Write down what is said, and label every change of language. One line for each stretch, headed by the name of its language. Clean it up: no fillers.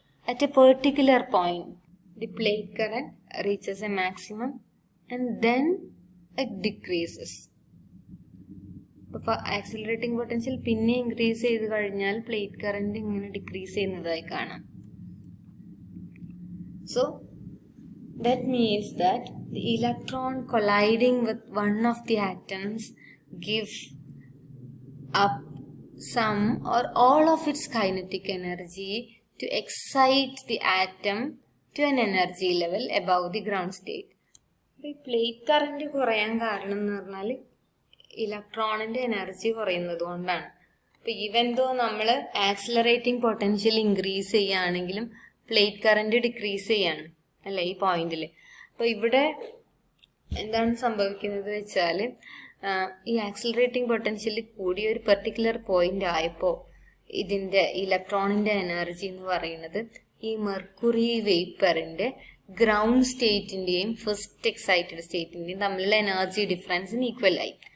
English: At a particular point the plate current reaches a maximum and then it decreases.
Malayalam: അപ്പോൾ accelerating potential പിന്നെ increase ചെയ്ത് കഴിഞ്ഞാൽ plate current ഇങ്ങനെ decrease ചെയ്യുന്നതായി കാണാം.
English: So that means that the electron colliding with one of the atoms give up some or all of its kinetic energy to excite the atom to an energy level above the ground state.
Malayalam: ഈ plate current കുറയാൻ കാരണം എന്ന് പറഞ്ഞാൽ ഇലക്ട്രോണിന്റെ energy കുറയുന്നത് കൊണ്ടാണ്. അപ്പൊ even though നമ്മൾ ആക്സിലറേറ്റിംഗ് പൊട്ടൻഷ്യൽ ഇൻക്രീസ് ചെയ്യുകയാണെങ്കിലും പ്ലേറ്റ് കറന്റ് ഡിക്രീസ് ചെയ്യാണ് അല്ല ഈ പോയിന്റിൽ. അപ്പൊ ഇവിടെ എന്താണ് സംഭവിക്കുന്നത് വെച്ചാൽ ഈ ആക്സിലറേറ്റിംഗ് പൊട്ടൻഷ്യൽ കൂടിയ ഒരു പെർട്ടിക്കുലർ പോയിന്റ് ആയപ്പോൾ ഇതിന്റെ ഇലക്ട്രോണിന്റെ എനർജി എന്ന് പറയുന്നത് ഈ മെർക്കുറി വേപ്പറിന്റെ ഗ്രൗണ്ട് സ്റ്റേറ്റിന്റെയും ഫസ്റ്റ് എക്സൈറ്റഡ് സ്റ്റേറ്റിന്റെയും തമ്മിലുള്ള എനർജി ഡിഫറൻസിന് ഈക്വൽ ആയി.